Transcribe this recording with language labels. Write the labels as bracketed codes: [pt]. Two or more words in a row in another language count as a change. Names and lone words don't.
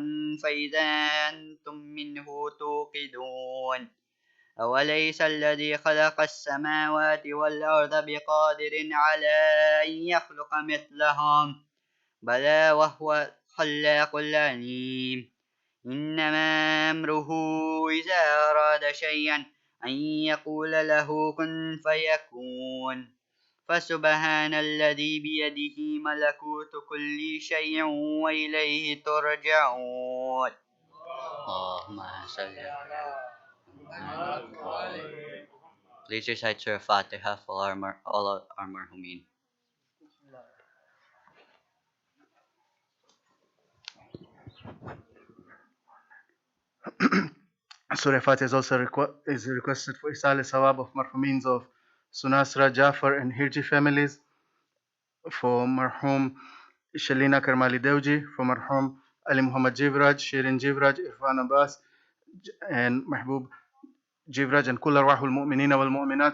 [ar] فإذا أنتم منه توقدون أوليس الذي خلق السماوات والأرض بقادر على أن يخلق مثلهم بلى وهو الخلاق العليم إنما أمره إذا أراد شيئا أن يقول له كن فيكون فسبحان الذي بيده ملكوت كل شيء وإليه ترجعون اللهم صل على [en] Please recite Surah Fatiha for all our marhumin. Surah Fatiha is also is requested for Isal Sawab of marhumins of Sunasra, Jafar, and Hirji families, for marhum Shalina Karmali Dewji, for marhum Ali Muhammad Jivraj, Shirin Jivraj, Irfan Abbas, and Mahbub Jivraj, and [ar] كل أرواح المؤمنين والمؤمنات.